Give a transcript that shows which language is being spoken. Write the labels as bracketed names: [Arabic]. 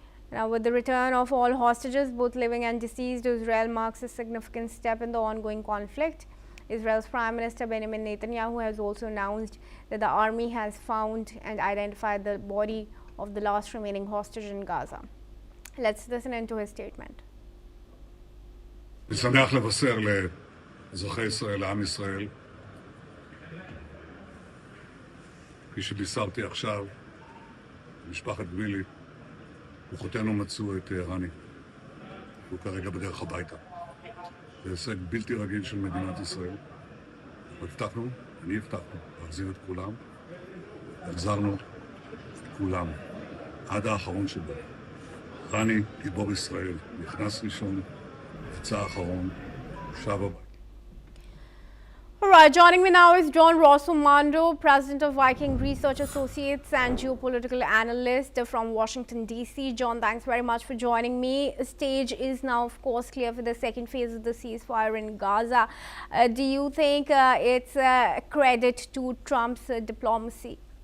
[English] Now, with the return of all hostages, both living and deceased, Israel marks a significant step in the ongoing conflict. Israel's Prime Minister Benjamin Netanyahu has also announced that the army has found and identified the body of the last remaining hostage in Gaza. Let's listen into his statement. [Hebrew] אני שמח לבשר לאזרחי ישראל, לעם ישראל, כפי שבישרתי עכשיו, משפחת גמילי, כוחותינו מצאו את רני. הוא כרגע בדרך הביתה. זה הישג בלתי רגיל של מדינת ישראל. הבטחנו, אני הבטחנו, להחזיר את כולם. החזרנו את כולם. עד האחרון שבו. רני, גיבור ישראל, נכנס ראשון, יצא האחרון, שב הבית. [English] All right, joining me now is John Rossomando, President of Viking Research Associates and geopolitical analyst from Washington, D.C. John, thanks very much for joining me. The stage is now, of course, clear for the second phase of the ceasefire in Gaza. Do you think it's a credit to Trump's diplomacy?